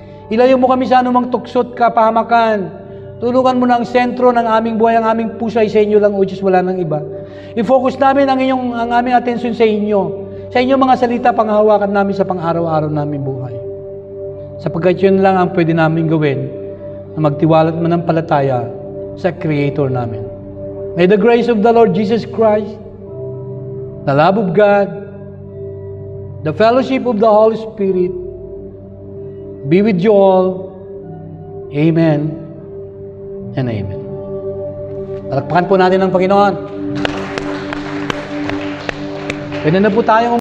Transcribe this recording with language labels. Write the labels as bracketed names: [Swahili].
[Filipino] Ilayo mo kami sa anumang tuksot, kapahamakan. Tulungan mo na ang sentro ng aming buhay, ang aming puso ay sa inyo lang, O Diyos, wala nang iba. I-focus namin ang aming atensyon sa inyo. Sa inyong mga salita, panghahawakan namin sa pang-araw-araw namin buhay. Sapagkat yun lang ang pwede namin gawin na magtiwala at manampalataya sa Creator namin. [English] May the grace of the Lord Jesus Christ, the love of God, the fellowship of the Holy Spirit be with you all. Amen and amen. [Filipino] Palakpakan po natin ang Panginoon. Pwede na po tayong